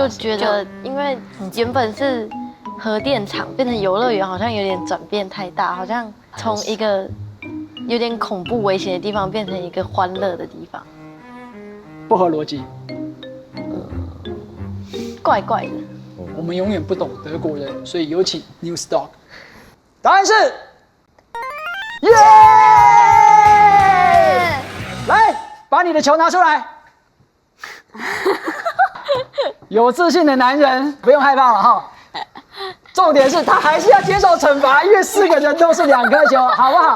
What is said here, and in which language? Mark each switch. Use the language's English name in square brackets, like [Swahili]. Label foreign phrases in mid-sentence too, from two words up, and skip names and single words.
[Chinese] 就覺得，因為原本是核電廠變成遊樂園，好像有點轉變太大，好像從一個有點恐怖危險的地方變成一個歡樂的地方，不合邏輯，怪怪的。我們永遠不懂德國人，所以有請 News Dog。答案是，耶！來，把你的球拿出來。有自信的男人不用害怕了哈。重点是他还是要接受惩罚，因为4个人都是2颗球，好不好？